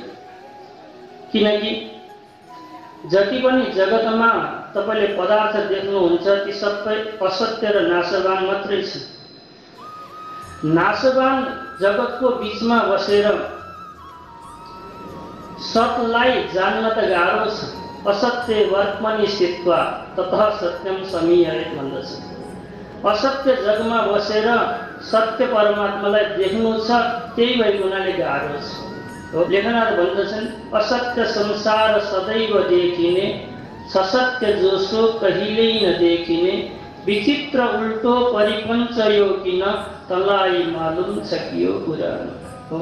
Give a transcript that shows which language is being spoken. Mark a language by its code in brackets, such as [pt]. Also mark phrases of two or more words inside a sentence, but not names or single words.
[ne] किनकि जति पनि जगतमा तपाईँले पदार्थ देख्नुहुन्छ ती सबै असत्य र नाशवान मात्रै छ। नाशवान जगतको बिचमा बसेर सतलाई जान्न त गाह्रो छ। [sa] असत्य वर्तमनि स्थित्वा ततः सत्यम समीहयेत् भन्दछ। [ne] असत्य जगमा बसेर सत्य परमात्मालाई देख्नु छ, त्यही भएको हुनाले गाह्रो छ। लेखनाथ भन्दछन्, असत्य संसार सदैव देखिने, ससत्य जोसो कहिल्यै नदेखिने, विचित्र उल्टो परिपञ्च यो किन, तँलाई मालुम छ कि यो पुरानो।